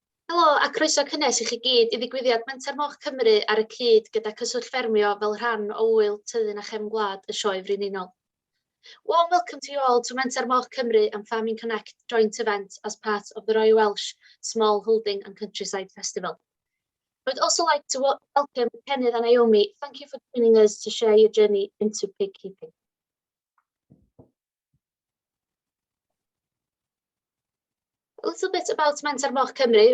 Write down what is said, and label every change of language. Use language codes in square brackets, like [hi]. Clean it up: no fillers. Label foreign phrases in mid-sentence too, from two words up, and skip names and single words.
[cy] Helo a croeso cynnes i chi gyd I ddigwyddiad Menter Moch Cymru ar y cyd gyda cyswllt ffermio fel rhan o wyl tyddyn a chefn gwlad y sioe frenhinol. [en] Warm welcome to you all to Menter Moch Cymru and Farming Connect joint event as part of the Welsh Smallholding and Countryside Festival. I would also like to welcome Cennydd Naomi. Thank you for joining us to share your journey into pig keeping. A little bit about Menter Moch Cymru.